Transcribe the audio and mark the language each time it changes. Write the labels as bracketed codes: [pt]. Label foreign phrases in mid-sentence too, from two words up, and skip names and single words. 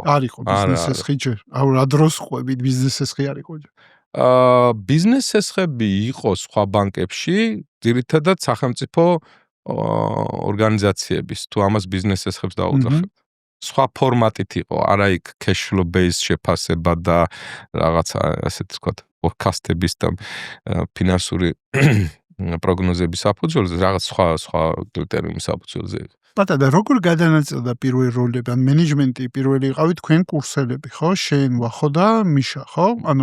[ka] არ იყო ბიზნეს სესხი ჯერ. აუ რა დროს ყვებით ბიზნეს სესხი არ იყო ჯერ. ბიზნეს სესხები იყო სხვა ბანკებში, ძირითადად სახელმწიფო ორგანიზაციების, თუ ამას ბიზნეს სესხებს დაუძახებთ. სხვა ფორმატით იყო, არა იქ [en] cash flow based [ka] შეფასება და რაღაცა ასეთ ვთქვათ, forecast-ების და ფინანსური პროგნოზების საფუძველზე, რაღაც სხვა კრიტერიუმის საფუძველზე. და როგორ გადანაწილდა პირველი როლები, ან მენეჯმენტი პირველი იყავი თქვენ კურსელები, ხო? შენ ვახო და მიშა, ხო? ანუ